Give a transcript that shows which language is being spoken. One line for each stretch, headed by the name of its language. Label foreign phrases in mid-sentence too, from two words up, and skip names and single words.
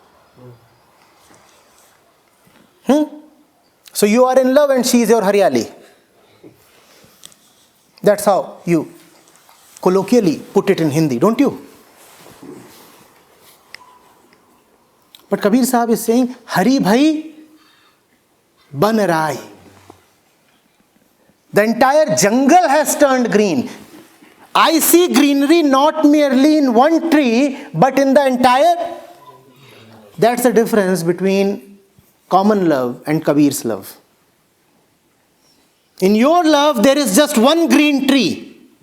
English: So you are in love and she is your Haryali. That's how you colloquially put it in Hindi, don't you? But Kabir Sahib is saying,
Hindi: हरी भई बन राई.
English: The entire jungle has turned green. I see greenery not merely in one tree, but in the entire. That's the difference between common love and Kabir's love. In your love, there is just one green tree.